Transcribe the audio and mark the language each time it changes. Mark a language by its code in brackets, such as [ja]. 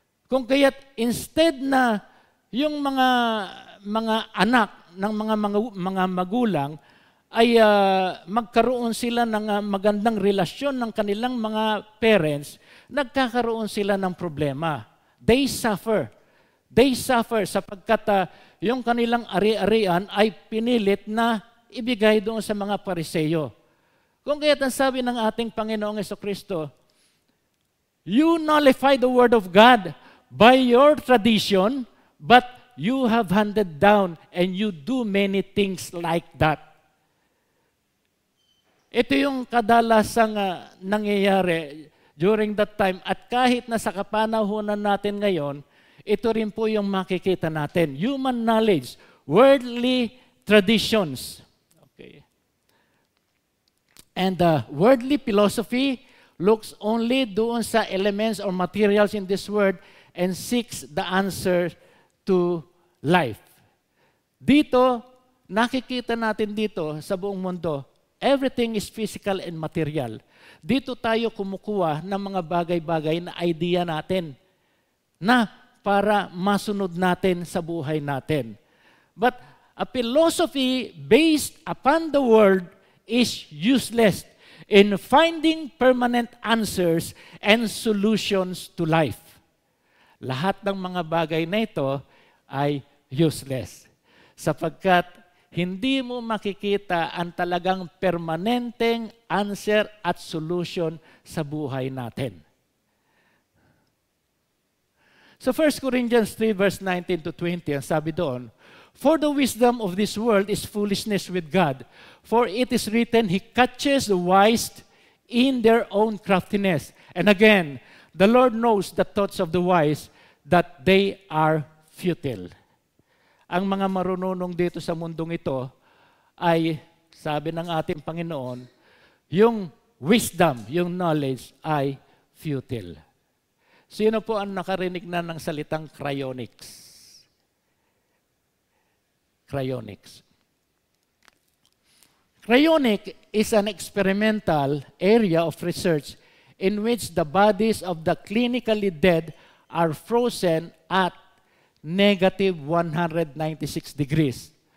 [tl] Kung kaya't instead na yung mga anak ng mga magulang ay magkaroon sila ng magandang relasyon ng kanilang mga parents, nagkakaroon sila ng problema. [en] They suffer. They suffer [tl] sapagkat yung kanilang ari-arian ay pinilit na ibigay doon sa mga Pariseyo. Kung kaya't ang sabi ng ating Panginoong Jesucristo, [en] you nullify the Word of God by your tradition, but you have handed down and you do many things like that. [tl] Ito yung kadalasang nangyayari during that time. At kahit na sa kapanahunan natin ngayon, ito rin po yung makikita natin. [en] Human knowledge, worldly traditions. Okay. And worldly philosophy looks only [tl] doon sa [en] elements or materials in this world and seeks the answer to life. [tl] Dito, nakikita natin dito sa buong mundo, [en] everything is physical and material. [tl] Dito tayo kumukuha ng mga bagay-bagay na idea natin na para masunod natin sa buhay natin. [en] But a philosophy based upon the world is useless in finding permanent answers and solutions to life. [tl] Lahat ng mga bagay na ito ay useless sapagkat hindi mo makikita ang talagang permanenteng answer at solution sa buhay natin. [en] So 1 Corinthians 3 verse 19 to 20, [tl] ang sabi doon, [en] "For the wisdom of this world is foolishness with God. For it is written, He catches the wise in their own craftiness. And again, the Lord knows the thoughts of the wise, that they are futile." [tl] Ang mga marunong dito sa mundong ito ay, sabi ng ating Panginoon, yung wisdom, yung knowledge ay futile. Sino po ang nakarinig na ng salitang cryonics? [en] Cryonics. Cryonic is an experimental area of research in which the bodies of the clinically dead are frozen at negative 196 degrees.